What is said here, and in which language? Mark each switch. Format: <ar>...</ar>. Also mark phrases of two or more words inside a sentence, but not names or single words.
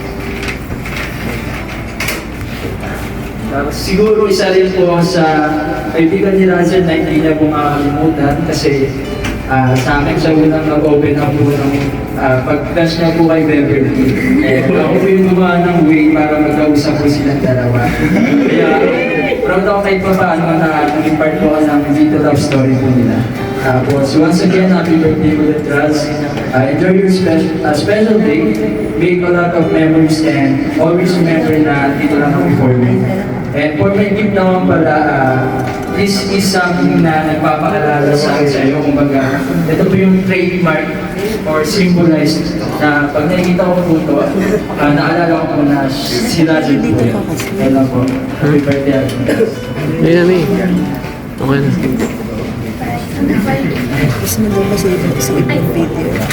<tl>Tapos siguro isa rin po sa kaibigan ni Razel na hindi niya po makakalimutan kasi sa akin siya unang nag-open up po ng pag-crush niya po kay Beverly. Ako po yung gumawa ng way para magkausap po silang dalawa. Kaya proud ako kahit pa paano na naging part po ng dito love story po nila. Tapos</tl> <en>once again, happy birthday</en> <tl>ulit, Raz.</tl> <en>Enjoy your special day. Make a lot of memories and always remember</en> <tl>na dito lang ako</tl> <en>for me. And for my gift</en> <tl>naman pala,</tl> <en>this is something</en> <tl>na nagpapaalala sa akin sa iyo. Kumbaga, ito po yung trademark or symbolized na pag nakikita ko po ito, naalala ko po na si Razel po yun. Kaya lang po,</tl> <en>happy birthday.</en> <tl>Ayun na, May. Okay na. Gusto mo daw kasi sa ibang video.</tl>